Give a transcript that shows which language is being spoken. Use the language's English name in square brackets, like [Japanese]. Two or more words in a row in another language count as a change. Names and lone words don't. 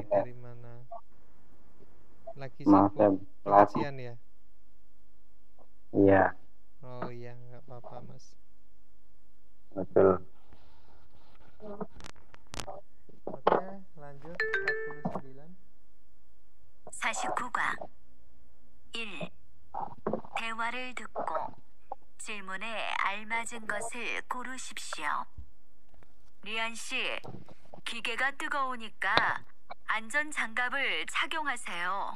[Indonesian] Dari mana? Lagi sibuk pengajian ya? Iya. Oh iya, nggak apa-apa Mas. Betul. Oke, lanjut 49. [Korean] 49과 1. 대화를 듣고 질문에 알맞은 것을 고르십시오. 리안 씨, 기계가 뜨거우니까 안전 장갑을 착용하세요.